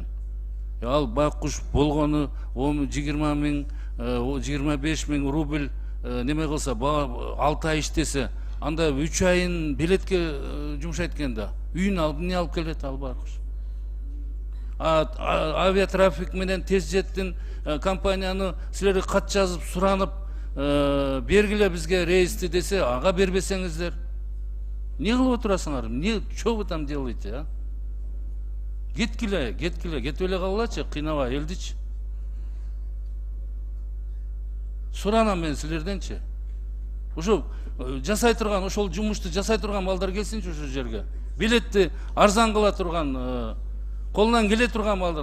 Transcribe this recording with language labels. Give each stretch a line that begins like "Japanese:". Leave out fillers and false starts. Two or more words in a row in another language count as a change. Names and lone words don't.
Kyrgyz: Ал байкуш болгону 20 миң 25 миң рубль неме кылса, 6 ай иштесе, анда 3 айын билетке жумшайт экен да. Үйүн алып, эмне алып келет ал байкуш? Авиатрафик менен тез жеттин компанияны силерге кат жазып суранып бергиле бизге рейсти десе, ага бербесеңиздер. Не кылып отурасыңар?
Russian: Не, что вы там делаете, а?
Kyrgyz: Кеткиле, кетип эле калгылачы, кыйнабай элдичи. Суранам мен силерденчи. Ошо жасай турган, ошол жумушту жасай турган балдар келсинчи ошол жерге. Билетти арзан кыла турган, колунан келе турган балдар.